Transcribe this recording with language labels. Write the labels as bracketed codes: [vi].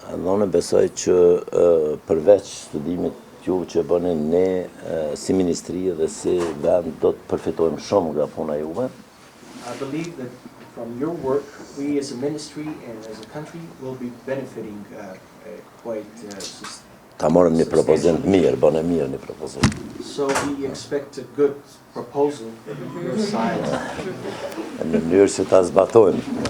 [sq] Unë besoj që përveç studimit juve që bëni ne si ministri dhe si vend do të përfitojmë shumë nga puna juve. [en] I believe that from your work, we as a ministry and as a country will be benefiting quite [sq] Ta morëm një propozim të mirë, bënë mirë një propozim. [en] So we expect a good proposal from your side [sq] Në mënyrë që ta zbatojmë.